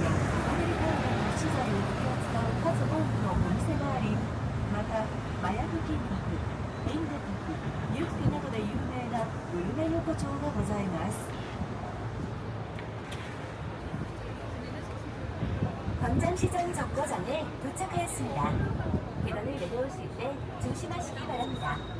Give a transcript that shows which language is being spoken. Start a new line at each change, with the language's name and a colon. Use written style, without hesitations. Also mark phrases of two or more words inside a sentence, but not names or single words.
Japanese: やアメリカンの資材を取り扱う数多くのお店があり、また麻薬金箔、インド国、ユッケなどで有名なグルメ横丁がございます。
Korean: 광장시장 정거장에 도착하였습니다. 계단을 내려오실 때 조심하시기 바랍니다.